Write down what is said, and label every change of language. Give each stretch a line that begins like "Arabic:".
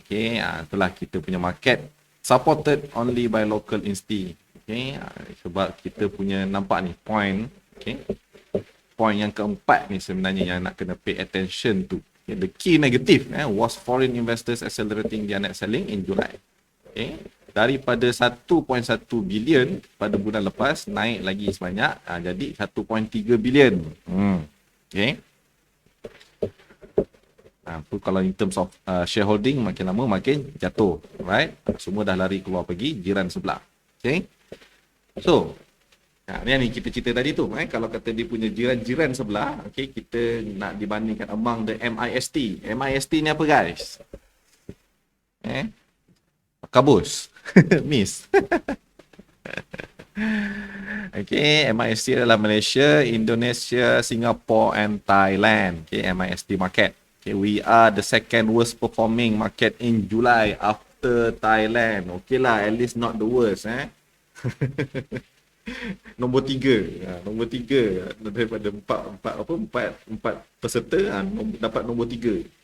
English: Okay,
Malay: itulah kita punya
English: market supported only by local insti.
Malay: Okay, sebab kita punya nampak ni point. Okay, point yang keempat ni sebenarnya yang nak kena
English: pay attention to. Okay, the key negative was foreign investors accelerating their net selling in July.
Malay: Okay, daripada 1.1 bilion pada bulan lepas naik lagi sebanyak jadi 1.3 bilion.
English: Okay.
Malay: Kalau
English: in terms of
Malay: shareholding, makin lama makin jatuh, right? Semua dah lari keluar pergi jiran sebelah. Okay. So, ni kita cerita tadi tu, kalau kata dia punya jiran-jiran sebelah, okay, kita nak dibandingkan
English: among the MIST.
Malay: MIST ni apa, guys? Kabus. Miss. Okay, MIST adalah Malaysia, Indonesia, Singapore and Thailand.
English: Okay, MIST market. Okay, we are the second worst performing market in July after Thailand. Okay lah, at least not the worst.
Malay: Nombor 3. Nombor 3 daripada empat peserta dapat nombor 3.